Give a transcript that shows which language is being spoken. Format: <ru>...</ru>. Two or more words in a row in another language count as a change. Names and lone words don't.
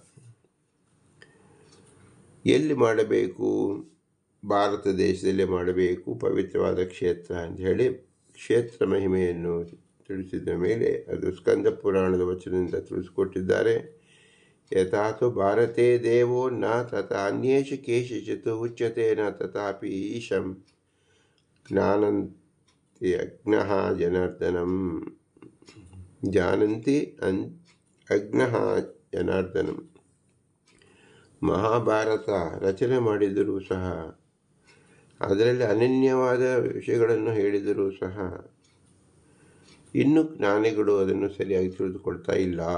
<kn>ಎಲ್ಲಿ ಮಾಡಬೇಕು? ಭಾರತ ದೇಶದಲ್ಲೇ ಮಾಡಬೇಕು, ಪವಿತ್ರವಾದ ಕ್ಷೇತ್ರ ಅಂತ ಹೇಳಿ ಕ್ಷೇತ್ರ ಮಹಿಮೆಯನ್ನು ತಿಳಿಸಿದ ಮೇಲೆ ಅದು ಸ್ಕಂದ ಪುರಾಣದ ವಚನದಿಂದ ತಿಳಿಸಿಕೊಟ್ಟಿದ್ದಾರೆ.</kn> <sa>ಯಥಾತು ಭಾರತೇ ದೇವೋ ನ ತಥಾ ಅನ್ಯೇಷು ಕೇಶಿಚಿತ್ ಉಚ್ಯತೆ ನ ತಥಾಪಿ ಈಶಂ ಜ್ಞಾನಂತಿ ಅಜ್ಞಃ ಜನಾರ್ದನಂ. ಜಾನಂತಿ ಅಜ್ಞಃ ಜನಾರ್ದನಂ.</sa> <kn>ಮಹಾಭಾರತ ರಚನೆ ಮಾಡಿದರೂ ಸಹ, ಅದರಲ್ಲಿ ಅನನ್ಯವಾದ ವಿಷಯಗಳನ್ನು ಹೇಳಿದರೂ ಸಹ ಇನ್ನೂ ಜ್ಞಾನಿಗಳು ಅದನ್ನು ಸರಿಯಾಗಿ ತಿಳಿದುಕೊಳ್ತಾ ಇಲ್ಲ.</kn>